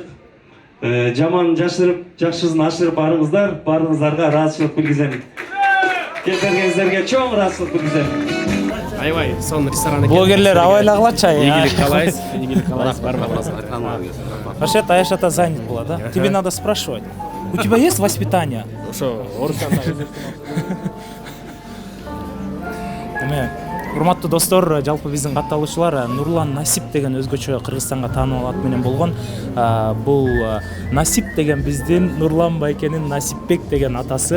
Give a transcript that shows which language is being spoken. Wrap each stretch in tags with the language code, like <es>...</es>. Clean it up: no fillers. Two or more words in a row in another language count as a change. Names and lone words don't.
<ky>Жаман жашырып, жакшысын ашырып барыңыздар, баарыңыздарга ыраазычылык билгизем. Келип бергениңиздерге чоң ыраазычылык билгизем. Аябай, сонун ресторан экен. Блогерлер абайлагылачы. Ийгилик каалайбыз, ийгилик каалайбыз, бармаңыз.</ky> <ru>Вообще-то Айша ата занят была, да? Тебе надо спрашивать. У тебя есть воспитание?</ru> <ky>Ошо орустанда урматтуу достор, жалпы биздин катталуучулар Нурлан Насип деген өзгөчө Кыргызстанга таанымал ат менен болгон. Бул Насип деген биздин Нурлан байкенин Насипбек деген атасы.</ky>